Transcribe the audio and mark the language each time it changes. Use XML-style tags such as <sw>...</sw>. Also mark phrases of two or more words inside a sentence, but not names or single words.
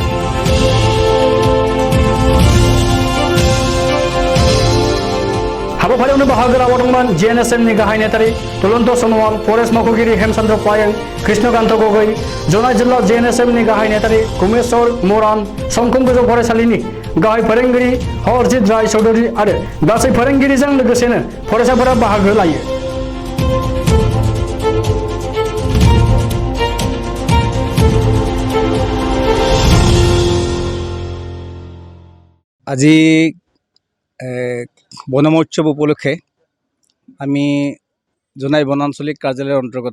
<brx>हाबाफारियावनो बाहागो लादोंमोन JNSMनि गाहाय नेतारि तुलन्त सनोवाल, फरेस्ट मावख'गिरि हेमचन्द्र पायें, कृष्णकान्त गगৈ, जनाय जिल्ला JNSMनि गाहाय नेतारि कुमेश्वर मोरान, समखं गोजौ फरायसालिनि गाहाय फोरोंगिरि हरजित राय चौधुरी आरो गासै फोरोंगिरिजों लोगोसेनो फरायसाफोरा बाहागो लायो।</brx> <as>আজি বন মহোৎসৱ উপলক্ষে আমি জোনাই বনাঞ্চলিক কাৰ্যালয়ৰ অন্তৰ্গত</as>